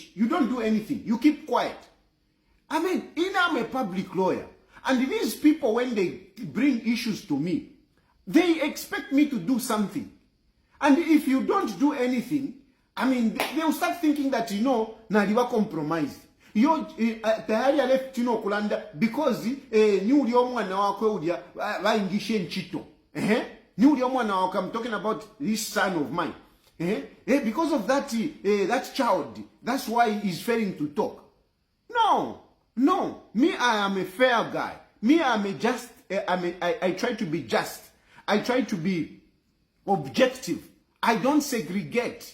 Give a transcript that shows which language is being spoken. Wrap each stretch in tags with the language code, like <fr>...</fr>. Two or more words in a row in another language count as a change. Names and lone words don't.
<en>You don't do anything. You keep quiet. I'm a public lawyer. And these people, when they bring issues to me, they expect me to do something. And if you don't do anything, they'll start thinking that, naliwa compromised. Tayali left,</en> <bem>kulanda, because, niuli omwana wakwe udia, waingishe nchito. Niuli omwana wakwe,</bem> <en>I'm talking about this son of mine. Because of that child, that's why he's failing to talk. No. No, me, I am a fair guy. Me, I'm a just, I try to be just. I try to be objective. I don't segregate.</en>